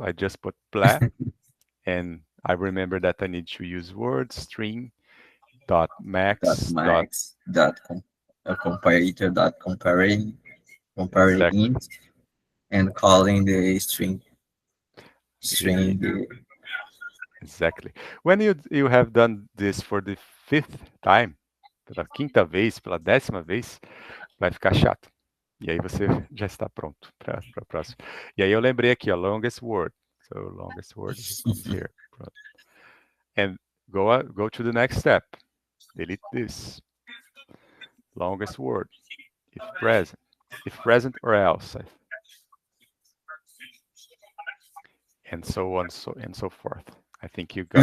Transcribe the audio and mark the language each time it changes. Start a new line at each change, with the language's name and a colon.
English: I just put pla, and I remember that I need to use word string dot Dot max dot max. Comparator. Dot comparing exact int and calling the string. the String. The, exactly. When you have done this for the fifth time,
Portuguese: pela quinta vez, pela 10ª vez, vai ficar chato. E aí você já está pronto para a próxima. E aí eu lembrei aqui, ó, longest word.
English: So longest word comes here. And go to the next step. Delete this. Longest word. If present or else. And so on and so forth. I think you got